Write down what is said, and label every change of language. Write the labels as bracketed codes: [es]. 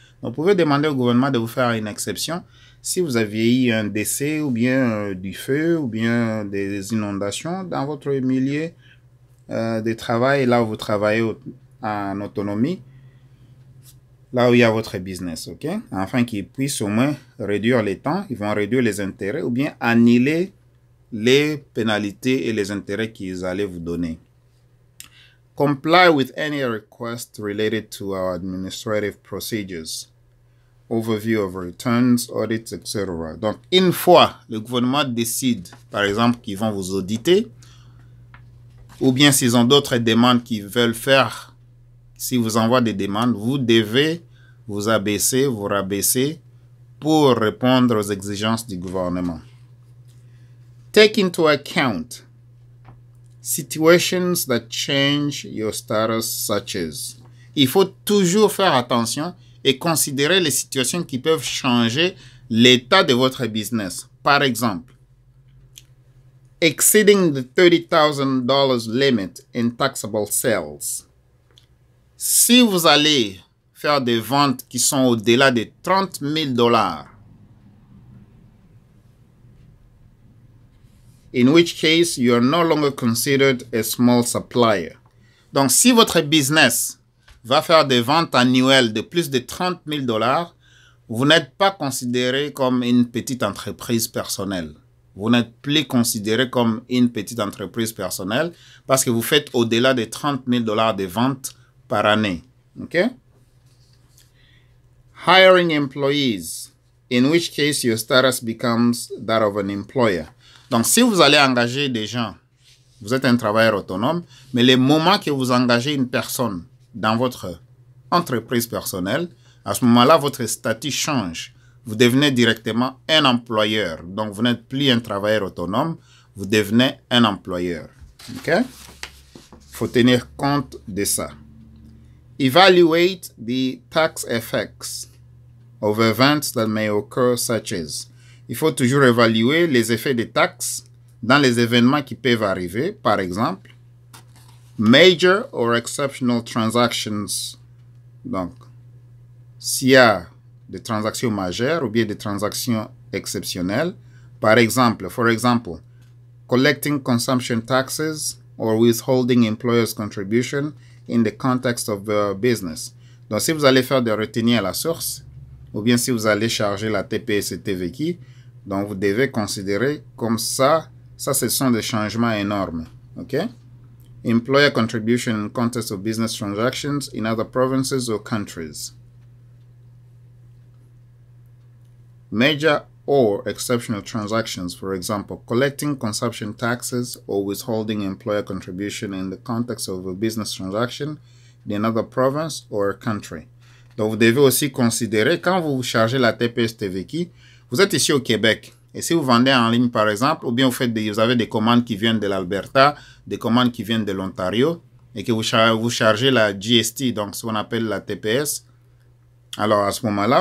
[fr] Donc, vous pouvez demander au gouvernement de vous faire une exception si vous aviez eu un décès ou bien du feu ou bien des inondations dans votre milieu de travail, là où vous travaillez en autonomie. là où il y a votre business, ok? Afin qu'ils puissent au moins réduire les temps, ils vont réduire les intérêts ou bien annuler les pénalités et les intérêts qu'ils allaient vous donner. [en] Comply with any request related to our administrative procedures. Overview of returns, audits, etc. [fr] Donc, une fois le gouvernement décide, par exemple, qu'ils vont vous auditer, ou bien s'ils ont d'autres demandes qu'ils veulent faire, s'ils vous envoient des demandes, vous devez vous abaisser, vous rabaisser pour répondre aux exigences du gouvernement. [en] Take into account situations that change your status, such as. [fr] Il faut toujours faire attention et considérer les situations qui peuvent changer l'état de votre business. Par exemple, [en] exceeding the $30,000 limit in taxable sales. [fr] Si vous allez faire des ventes qui sont au-delà de $30,000, [en] in which case you are no longer considered a small supplier. [fr] Donc, si votre business va faire des ventes annuelles de plus de $30,000, vous n'êtes pas considéré comme une petite entreprise personnelle. Vous n'êtes plus considéré comme une petite entreprise personnelle parce que vous faites au-delà de $30,000 de ventes par année. OK? [en] Hiring employees, in which case your status becomes that of an employer. [fr] Donc, si vous allez engager des gens, vous êtes un travailleur autonome, mais le moment que vous engagez une personne dans votre entreprise personnelle, à ce moment-là, votre statut change. Vous devenez directement un employeur. Donc, vous n'êtes plus un travailleur autonome, vous devenez un employeur. OK? Il faut tenir compte de ça. [en] Evaluate the tax effects of events that may occur, such as. [fr] Il faut toujours évaluer les effets des taxes dans les événements qui peuvent arriver. Par exemple, [en] major or exceptional transactions. [fr] Donc, s'il y a des transactions majeures ou bien des transactions exceptionnelles. Par exemple, [en] collecting consumption taxes or withholding employers' contribution in the context of the business. [fr] Donc, si vous allez faire des retenues à la source, ou bien si vous allez charger la TPS et TVQ, donc vous devez considérer comme ça, ce sont des changements énormes. OK? [en] Employer contribution in context of business transactions in other provinces or countries. Major or exceptional transactions, for example, collecting consumption taxes or withholding employer contribution in the context of a business transaction in another province or country. [fr] Donc, vous devez aussi considérer, quand vous chargez la TPS TVQ, vous êtes ici au Québec. Et si vous vendez en ligne, par exemple, ou bien vous avez des commandes qui viennent de l'Alberta, des commandes qui viennent de l'Ontario, et que vous chargez la GST, donc ce qu'on appelle la TPS, alors à ce moment-là,